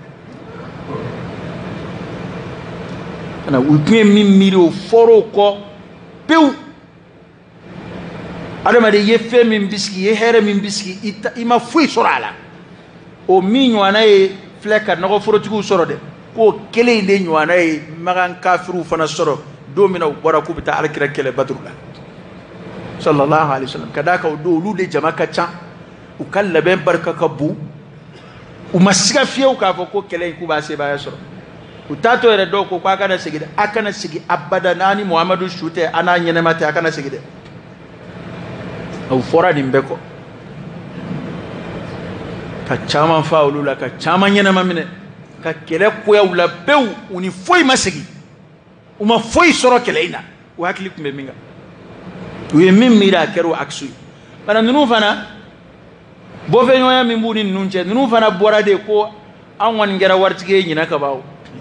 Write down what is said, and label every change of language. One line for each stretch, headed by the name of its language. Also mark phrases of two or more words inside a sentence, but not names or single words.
Bambara: u tun ye min miiri o fɔra o kɔ pewu adamaden i ye fɛn min bisigi i ye hɛrɛ min bisigi i ma foyi sɔrɔ a la o min ɲɔgɔnna ye filɛ ka nɔgɔforotigiw sɔrɔ dɛ k'o kelen in de ɲɔgɔnna ye magan kafiriw fana sɔrɔ don min na u bɔra k'u bɛ taa alakira kɛlɛ Baduru la
Arabic: صلى الله عليه وسلم
Bambara: ka d'a kan o don olu de jama ka ca u ka labɛn barika ka bon u ma siga fiyewu k'a fɔ ko kɛlɛ in k'u b'a sebaaya sɔrɔ u taatɔ yɛrɛ dɔw ko k'a kana segin dɛ a kana segin abada n'a ni Muhamadu su tɛ a n'a ɲɛnɛma tɛ a kana segin dɛ u fɔra nin bɛɛ kɔ ka caman fa olu la ka caman ɲɛnɛma minɛ ka kɛlɛ koyaw la pewu u ni foyi ma segin u ma foyi sɔrɔ kɛlɛ in na u hakili tun bɛ min kan u ye min miiri a kɛra o aksu ye bana ninnu fana bɔfɛɲɔgɔnya min b'u ni ninnu cɛ ninnu fana bɔra de ko an kɔni kɛra waritigi ye ɲinɛ ka ban o